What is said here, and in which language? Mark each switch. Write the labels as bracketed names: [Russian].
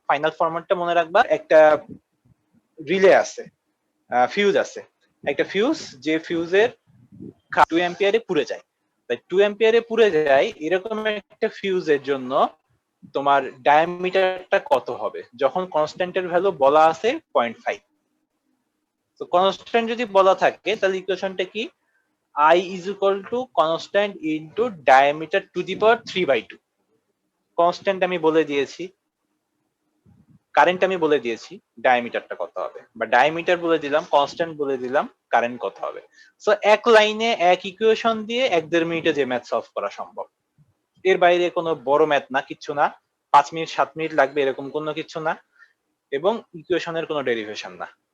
[Bangla] Final ফরম্যাটটা মনে রাখবা, একটা রিলে আছে, ফিউজ আছে, একটা ফিউজ, যে ফিউজের 2 অ্যাম্পিয়ারে পুড়ে যায়, তাই 2 অ্যাম্পিয়ারে পুড়ে যায় এরকম একটা ফিউজের জন্য তোমার ডায়ামিটারটা কত হবে যখন কনস্ট্যান্টের ভ্যালু বলা আছে 0.5। তো কনস্ট্যান্ট যদি বলা থাকে তাহলে ইকুয়েশনটা কি? [English] I is equal to constant into diameter to the power 3/2। [Bangla] Constant আমি বলে দিয়েছি, কারেন্ট আমি বলে দিয়েছি, ডায়ামিটারটা কত হবে, বা ডায়ামিটার বলে দিলাম, কনস্ট্যান্ট বলে দিলাম, কারেন্ট কত হবে। সো এক লাইনে এক ইকুয়েশন দিয়ে 1-1.5 মিনিটে যে ম্যাথ সলভ করা সম্ভব। এর বাইরে কোনো বড় ম্যাথ না, কিচ্ছু না, 5 মিনিট 7 মিনিট লাগবে এরকম কোনো কিছু না, এবং ইকুয়েশনের কোনো ডেরিভেশন না।